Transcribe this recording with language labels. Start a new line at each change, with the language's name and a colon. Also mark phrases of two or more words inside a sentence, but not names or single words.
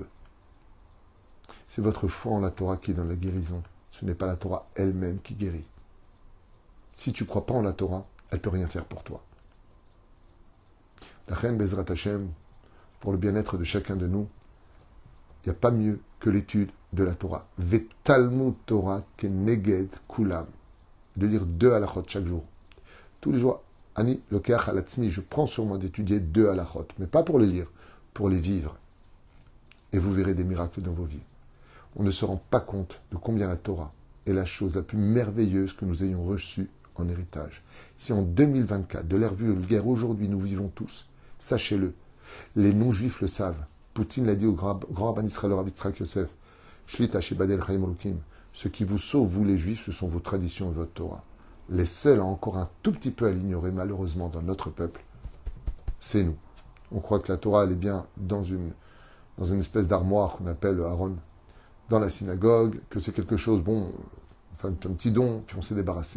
French: C'est votre foi en la Torah qui donne la guérison. Ce n'est pas la Torah elle-même qui guérit. Si tu ne crois pas en la Torah, elle ne peut rien faire pour toi. La reine
Hebrew: בעזרת השם,
French: pour le bien-être de chacun de nous, il n'y a pas mieux que l'étude de la Torah.
Hebrew: ותלמוד תורה כנגד כולם.
French: De lire 2 halachot chaque jour. Tous les jours,
Hebrew: אני לוקח על עצמי,
French: je prends sur moi d'étudier 2 halachot, mais pas pour les lire, pour les vivre. Et vous verrez des miracles dans vos vies. On ne se rend pas compte de combien la Torah est la chose la plus merveilleuse que nous ayons reçue en héritage. Si en 2024, de l'ère vulgaire aujourd'hui, nous vivons tous, sachez-le, les non-juifs le savent. Poutine l'a dit au grand Rabban Israël, Rav Yitzhak Yosef,
Hebrew: שליט"א שיבדל חיים אלוקים,
French: ce qui vous sauve, vous les juifs, ce sont vos traditions et votre Torah. Les seuls à encore un tout petit peu à l'ignorer, malheureusement, dans notre peuple, c'est nous. On croit que la Torah, elle est bien dans une espèce d'armoire qu'on appelle Aaron, dans la synagogue, que c'est quelque chose, bon, enfin, un petit don, puis on s'est débarrassé.